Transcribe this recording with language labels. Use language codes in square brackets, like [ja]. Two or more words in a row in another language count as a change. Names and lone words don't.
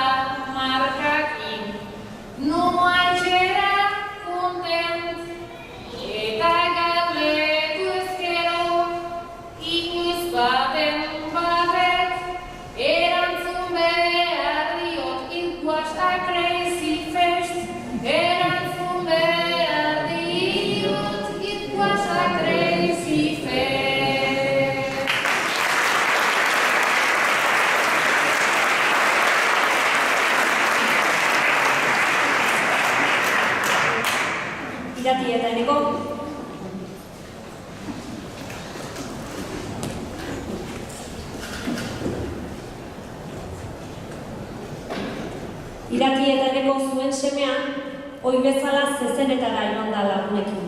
[eu] markakin noa etxera kontent, eta galdetu ezkero ikuiz baten batek erantzun behar diot [en] it was a crazy fest, [eu] erantzun behar diot [en] it was a crazy fest. [eu] Irati eta eneko. Irati eta eneko zuen semea, ohi bezala zezenetara joan da lagunekin.